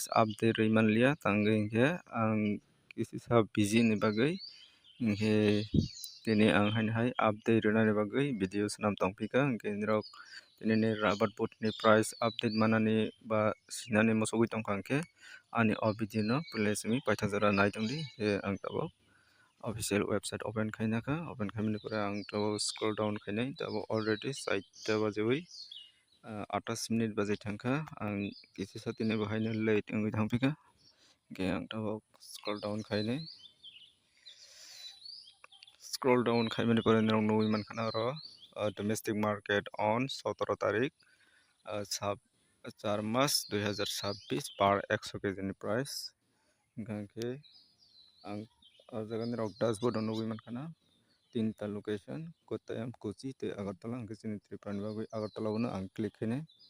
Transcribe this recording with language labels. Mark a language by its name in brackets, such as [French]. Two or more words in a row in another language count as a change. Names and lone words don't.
[Kok Borok] update rimanlia tangge hingke ang kisi sa busy ni bagai hingke tini ang haina hai update rina ni bagai video snam tongpika hingke rok tini [English] rubber boot [Kok Borok] ni price update manani ba sinani mosogoi tongka hingke ani o video no plesmi paithakjara naitongdi ang tabo [English] official website open [Kok Borok] khaina ka open khaimani pore ang to [English] scroll down [Kok Borok] khainai tabo already site ta bajewi 28 minute bajai thangkha ang kisi satine bahaino late ngoi thangpika ke ang tabo [English] scroll down [Kok Borok] khainai [English] scroll down [Kok Borok] khaimani pore nong noi mankhana ro [English] domestic market [Kok Borok] on 17 tarik 4 March 2026 per 100 kg ni price hingke ang jaga ni rok dashboard no nugui mankana tinta location Kottayam Kochi te Agartala hingke chini Tripura ni bagui Agartala no ang click khainai